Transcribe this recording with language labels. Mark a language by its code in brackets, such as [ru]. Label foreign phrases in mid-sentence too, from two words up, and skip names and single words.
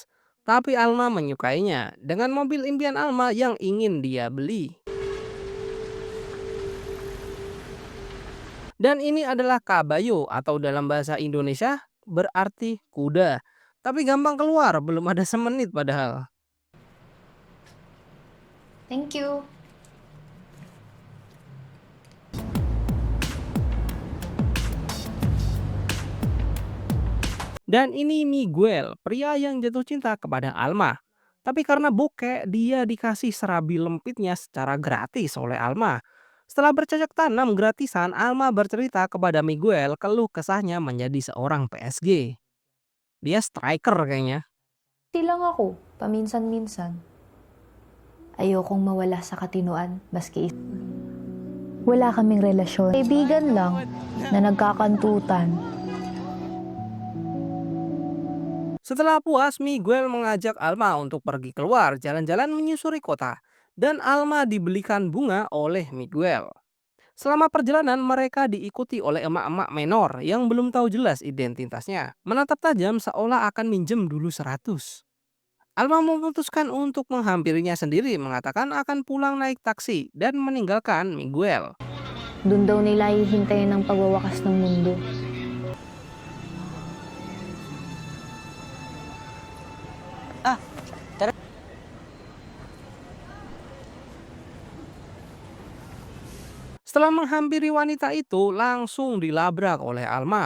[id] Tapi Alma menyukainya dengan mobil impian Alma yang ingin dia beli. Dan ini adalah kabayo atau dalam bahasa Indonesia berarti kuda. Tapi gampang keluar, belum ada semenit padahal. [en] Thank you. [id] Dan ini Miguel, pria yang jatuh cinta kepada Alma. Tapi karena bokeh, dia dikasih serabi lempitnya secara gratis oleh Alma. Setelah bercocok tanam gratisan, Alma bercerita kepada Miguel keluh kesahnya menjadi seorang PSG. Dia striker kayaknya. [tl] Lang ako, paminsan-minsan. Ayokong mawala sa katinoan, maski wala kaming relasyon. Kaibigan lang na nagkakantutan. [id] Setelah puas, Miguel mengajak Alma untuk pergi keluar jalan-jalan menyusuri kota. Dan Alma dibelikan bunga oleh Miguel. Selama perjalanan mereka diikuti oleh emak-emak menor yang belum tahu jelas identitasnya. Menatap tajam seolah akan minjem dulu 100. Alma memutuskan untuk menghampirinya sendiri, mengatakan akan pulang naik taksi dan meninggalkan Miguel. [tl] Doon daw nila hihintayin ang pagwawakas ng mundo. [id] Setelah menghampiri wanita itu, langsung dilabrak oleh Alma.